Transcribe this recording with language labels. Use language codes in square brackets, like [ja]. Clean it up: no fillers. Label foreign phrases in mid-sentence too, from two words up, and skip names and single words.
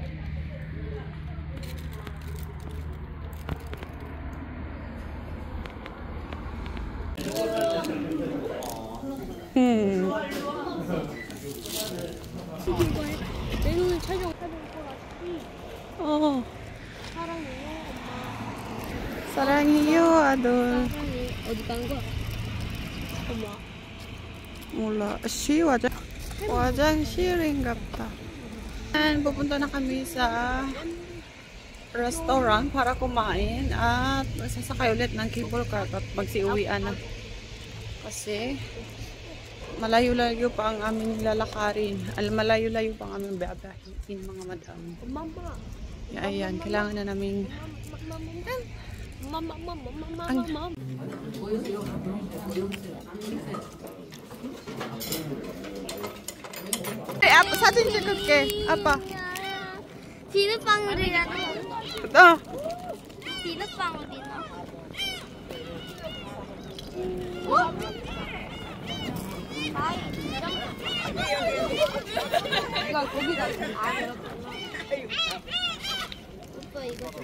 [ko] 내 눈을 촬영 거라. 어. 사랑해요, 엄마. 사랑해요, 아들. 사랑해. 어디 간 거야? 엄마. Mula, 화장실인갑다. [tl] Pupunta na kami sa restaurant para kumain at sasakay ulit ng cable car at magsiuwian na. Kasi malayo-layo pa ang aming lalakarin. Malayo-layo pa ang aming babahin, mga madam. Mama. Ayan, kailangan na naming Mama. [ko] 아빠 사진 찍을게. 아빠. 비눗방울이야. 어. 비눗방울이나. 오빠 이거 좀.